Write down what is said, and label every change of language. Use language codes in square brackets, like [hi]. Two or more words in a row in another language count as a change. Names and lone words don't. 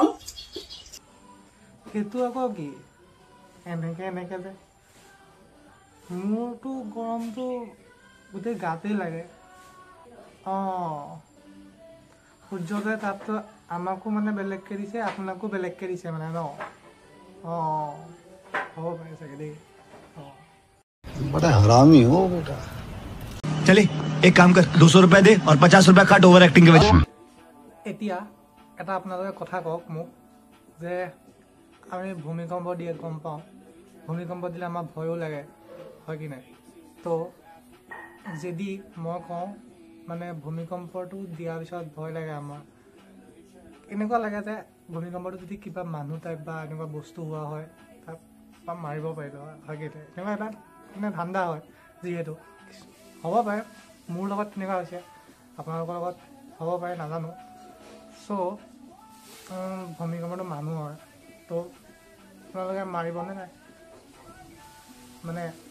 [as] সেইটো আকৌ কি এনেকে যে মোৰতো গৰমটো গোটেই গাতেই লাগে সূৰ্যটোৱে তাততো আমাকো মানে বেলেগকে দিছে আপোনাকো বেলেগকে দিছে মানে ন হ'ব পাৰে চাগে দেই [hi] बड़ा हरामी हो बेटा चले एक काम कर 200 रुपए दे और 50 रुपए काट ओवर एक्टिंग के वजह [as] এতিয়া এটা আপোনালোকে কথা কওক মোক যে আমি ভূমিকম্প দিয়ে গম পাওঁ ভূমিকম্প দিলে আমাৰ ভয়ো লাগে হয় কি নাই তো যদি মই কওঁ মানে ভূমিকম্পটো দিয়াৰ পিছত ভয় লাগে আমাৰ এনেকুৱা লাগে যে ভূমিকম্পটো যদি কিবা মানুহ টাইপ বা এনেকুৱা বস্তু হোৱা হয় তাক মাৰিব পাৰিলোঁ হয় কি এনেকুৱা এটা মানে ঠাণ্ডা হয় যিহেতু হ'ব পাৰে মোৰ লগত তেনেকুৱা হৈছে আপোনালোকৰ লগত হ'ব পাৰে নাজানো চ' ভূমিকম্পটো মানুহ হয় তো আপোনালোকে মাৰিবনে নাই মানে